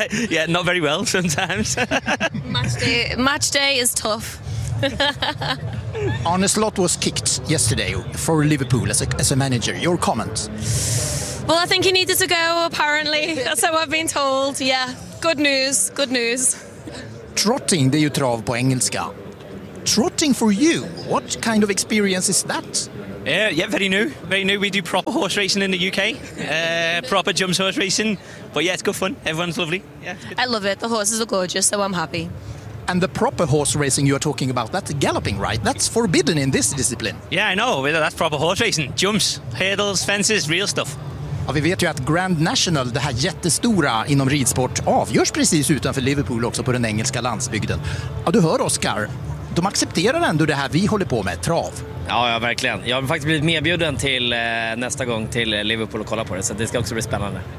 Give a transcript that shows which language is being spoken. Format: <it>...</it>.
<en>Yeah, not very well sometimes. Match day is tough. Arne Slot was kicked yesterday for Liverpool as a manager. Your comment? Well, I think he needed to go, apparently. That's how I've been told. Yeah, good news.</en> <sv>Trotting, det är ju trav på engelska.</sv> <en>Trotting for you, what kind of experience is that? Yeah, very new. We do proper horse racing in the UK, proper jumps horse racing. But yeah, it's good fun. Everyone's lovely. Yeah, I love it. The horses are gorgeous, so I'm happy. And the proper horse racing you're talking about, that's galloping, right? That's forbidden in this discipline. Yeah, I know. That's proper horse racing. Jumps, hurdles, fences, real stuff.</en> <sv>Ja, vi vet ju att Grand National, det här jättestora inom ridsport, avgörs precis utanför Liverpool också på den engelska landsbygden. Ja, du hör Oscar. De accepterar ändå det här vi håller på med, trav. Ja, verkligen. Jag har faktiskt blivit medbjuden till nästa gång till Liverpool och kolla på det. Så det ska också bli spännande.</sv>